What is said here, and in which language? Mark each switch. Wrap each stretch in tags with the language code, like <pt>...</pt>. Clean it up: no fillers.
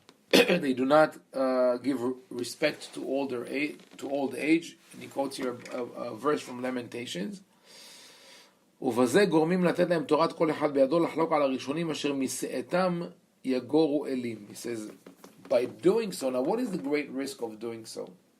<en>They do not give respect to old age. And he quotes here a verse from Lamentations.</en> <he>ובזה גורמים לתת להם תורת כל אחד בידו לחלוק על הראשונים אשר משאתם יגורו אלים.</he> <en>He says, by doing so, now what is the great risk of doing so?</en>